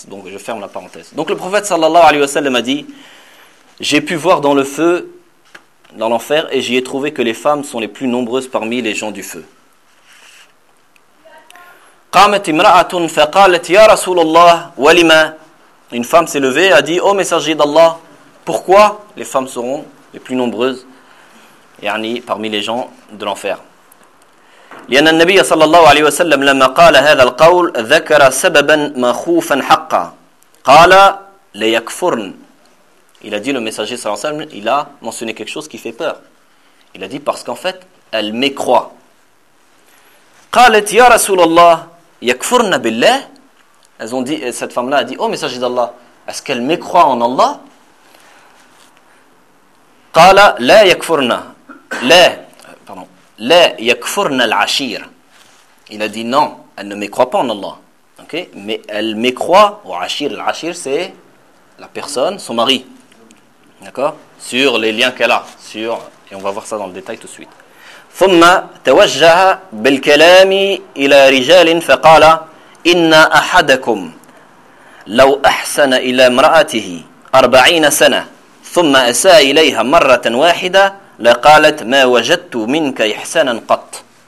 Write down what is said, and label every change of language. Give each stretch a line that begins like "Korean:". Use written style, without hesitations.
French: Donc je ferme la parenthèse. Donc le prophète
Arabic: sallallahu alayhi wa sallam
French: a dit: j'ai pu voir dans le feu, dans l'enfer, et j'y ai trouvé que les femmes sont les plus nombreuses parmi les gens du feu.
Arabic: قامت امراه فقالت يا رسول الله ولما.
French: Une femme s'est levée et a dit: ô messager d'Allah, pourquoi les femmes seront les plus nombreuses يعني parmi les gens de l'enfer.
Arabic: لان النبي صلى الله عليه وسلم لما قال هذا القول ذكر سببا مخوفا حقا قال ليكفرن.
French: Il a dit, le messager
Arabic: صلى الله عليه وسلم,
French: il a mentionné quelque chose qui fait peur. Il a dit parce qu'en fait elle mécroit.
Arabic: قالت يا رسول الله يكفرن بالله.
French: Elles ont dit, cette femme là a dit: ô messager d'Allah, est-ce qu'elle mécroit en Allah?
Arabic: قال لا يكفرن لا pardon لا يكفرن العشير.
French: Il a dit non, elle ne mécroit pas en Allah. OK, mais elle mécroit au ashir. L'ashir, c'est la personne, son mari. D'accord? Sur les liens qu'elle a, sur, et on va voir ça dans le détail tout de suite.
Arabic: ثم توجه بالكلام الى رجال فقال ان احدكم لو احسن الى امراته 40 سنه ثم اساء اليها مره واحده لقالت ما وجدت منك احسانا قط.